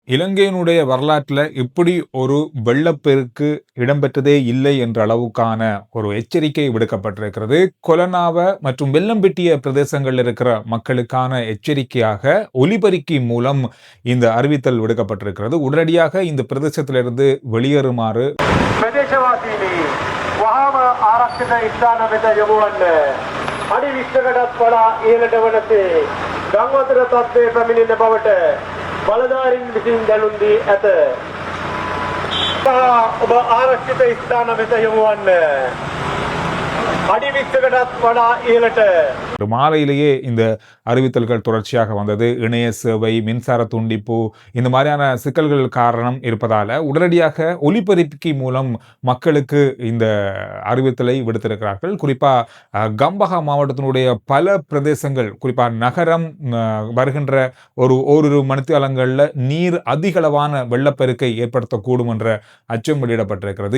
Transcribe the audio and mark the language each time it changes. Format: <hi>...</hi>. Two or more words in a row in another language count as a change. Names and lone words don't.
<ta>இலங்கையினுடைய வரலாற்றில் இப்படி ஒரு வெள்ளப்பெருக்கு இடம்பெற்றதே இல்லை என்ற அளவுக்கான ஒரு எச்சரிக்கை விடுக்கப்பட்டிருக்கிறது. கொலனாவ மற்றும் வெள்ளம்பெட்டிய பிரதேசங்களில் இருக்கிற மக்களுக்கான எச்சரிக்கையாக ஒலிபெருக்கி மூலம் இந்த அறிவித்தல் விடுக்கப்பட்டிருக்கிறது. உடனடியாக இந்த பிரதேசத்திலிருந்து வெளியேறுமாறு</ta> <si>අඩි 20කටත් වඩා ඉහළට වනසේ ගංවතුර තත්ත්වය පැමිණෙන බවට බලධාරීන් විසින් දැනුම් දී ඇත. ඔබ ආරක්ෂිත ස්ථාන වෙත යොමු වන්න. අඩි 20කටත් වඩා ඉහළට</si> <ta>மாலையிலேயே இந்த அறிவித்தல்கள் தொடர்ச்சியாக வந்தது. இணைய சேவை, மின்சார துண்டிப்பு, இந்த மாதிரியான சிக்கல்கள் காரணம் இருப்பதால உடனடியாக ஒலிபெருக்கி மூலம் மக்களுக்கு இந்த அறிவித்தலை விடுத்திருக்கிறார்கள். குறிப்பா கம்பஹா மாவட்டத்தினுடைய பல பிரதேசங்கள், குறிப்பா நகரம் வருகின்ற ஓரிரு மணித்தியாலங்களில் நீர் அதிகளவான வெள்ளப்பெருக்கை ஏற்படுத்தக்கூடும் என்ற அச்சம் வெளியிடப்பட்டிருக்கிறது.</ta>